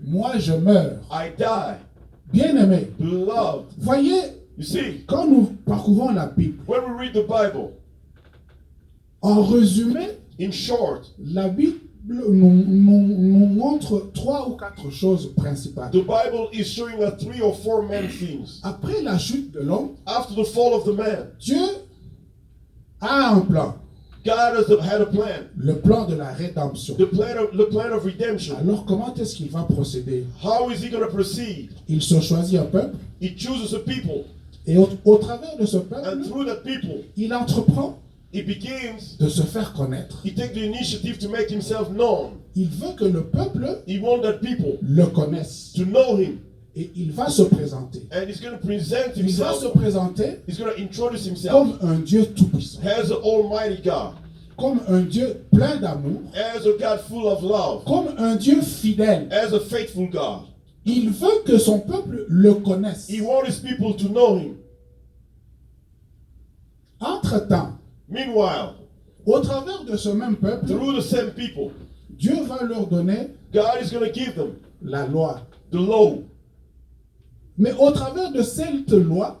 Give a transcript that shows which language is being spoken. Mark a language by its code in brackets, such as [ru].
[fr] Moi, je meurs. [en] I die. [fr] Bien-aimé, [en] Beloved. [fr] voyez, [en] You see, [fr] quand nous parcourons la Bible, [en] when we read the Bible, [fr] en résumé, [en] in short, [fr] la Bible nous montre 3 ou 4 choses principales. [en] the Bible is showing us 3 or 4 main things. [fr] Après la chute de l'homme, [en] After the fall of the man, [fr] Dieu a un plan, [en] God had a plan. [fr] le plan de la rédemption. [en] The plan of redemption. [fr] Alors comment est-ce qu'il va procéder? [en] How is he going to proceed? [fr] Il se choisit un peuple [en] He chooses a people. [fr] et au travers de ce [en] And [fr] peuple, [en] through that people, [fr] il entreprend [en] he begins, [fr] de se faire connaître. [en] he takes the initiative to make himself known. [fr] Il veut que le peuple [en] He wants that people [fr] le connaisse [en] to know him. [fr] et il va se présenter. [en] And he's going to present [fr] Il va se [en] himself. [fr] présenter [en] He's going to introduce himself [fr] comme un Dieu tout-puissant, [en] as an almighty God, [fr] comme un Dieu plein d'amour, [en] as a God full of love, [fr] comme un Dieu fidèle. [en] as a faithful God. [fr] Il veut que son peuple le connaisse. [en] He wants his people to know him. [fr] Entre-temps, [en] Meanwhile, [fr] au travers de ce même peuple, [en] through the same people, [fr] Dieu va leur donner [en] God is going to give them [fr] la loi. [en] the law. [fr] Mais au travers de cette loi,